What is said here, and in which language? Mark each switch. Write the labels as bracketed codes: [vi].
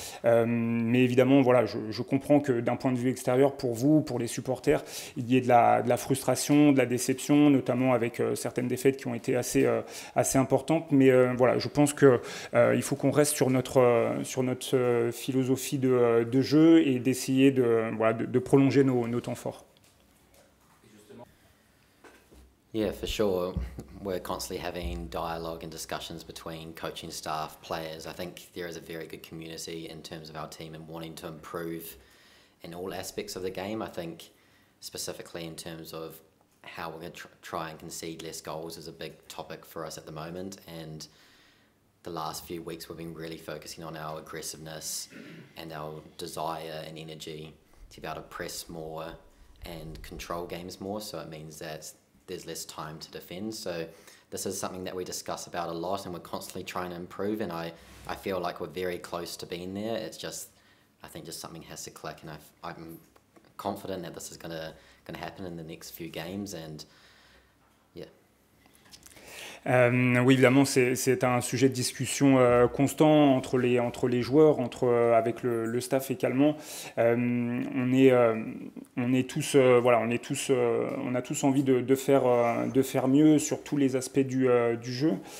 [fr] Mais évidemment, voilà, je comprends que d'un point de vue extérieur, pour vous, pour les supporters, il y ait de la frustration, de la déception, notamment avec certaines défaites qui ont été assez importantes. Mais voilà, je pense qu'il faut qu'on reste sur notre philosophie de jeu et d'essayer de prolonger nos temps forts. [en] Yeah, for sure. We're constantly having dialogue and discussions between coaching staff, players. I think there is a very good community in terms of our team and wanting to improve in all aspects of the game. I think specifically in terms of how we're going to try and concede less goals is a big topic for us at the moment. And the last few weeks we've been really focusing on our aggressiveness and our desire and energy to be able to press more and control games more. So it means that there's less time to defend. So this is something that we discuss about a lot and we're constantly trying to improve, and I feel like we're very close to being there. It's just, I think just something has to click, and I'm confident that this is gonna happen in the next few games, and yeah. [fr] Oui, évidemment, c'est un sujet de discussion constant entre les joueurs, avec le staff également. On a tous envie de faire mieux sur tous les aspects du jeu.